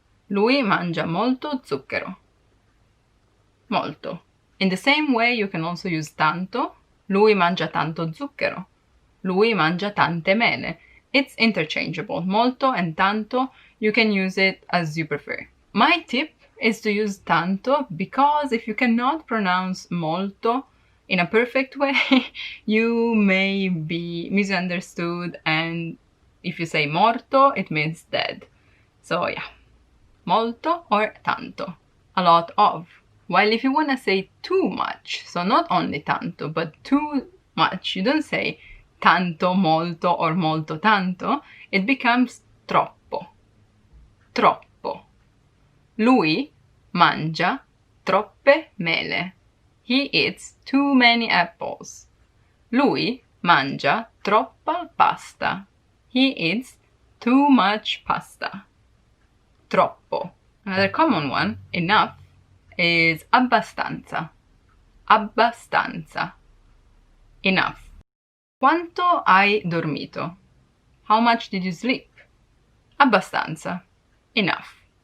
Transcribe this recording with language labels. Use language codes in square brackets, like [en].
[it] Lui mangia molto zucchero. Molto. [en] In the same way, you can also use tanto. [it] Lui mangia tanto zucchero. Lui mangia tante mele. [en] It's interchangeable. Molto and tanto, you can use it as you prefer. My tip is to use tanto because if you cannot pronounce molto in a perfect way, you may be misunderstood, and if you say morto, it means dead. So yeah, molto or tanto, a lot of. While if you want to say too much, so not only tanto, but too much, you don't say tanto molto or molto tanto, it becomes troppo. [it] Troppo. Lui mangia troppe mele. [en] He eats too many apples. [it] Lui mangia troppa pasta. [en] He eats too much pasta. Troppo. Another common one, enough, is abbastanza. [it] Abbastanza. Enough. Quanto hai dormito? [en] How much did you sleep? Abbastanza. Enough.